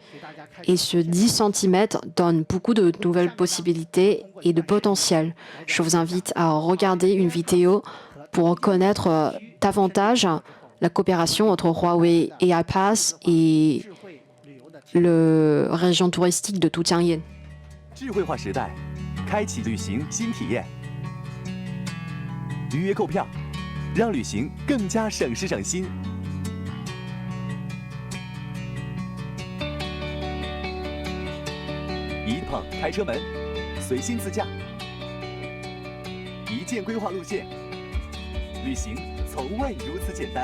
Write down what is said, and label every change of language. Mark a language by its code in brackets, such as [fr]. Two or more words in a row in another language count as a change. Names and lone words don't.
[fr] Et ce 10 cm donne beaucoup de nouvelles possibilités et de potentiel. Je vous invite à regarder une vidéo pour connaître davantage la coopération entre Huawei AI Pass et la région touristique de Tutiangyen. [zh] 智慧化时代，开启旅行新体验。 预约购票，让旅行更加省时省心。一碰开车门，随心自驾，一键规划路线，旅行从未如此简单。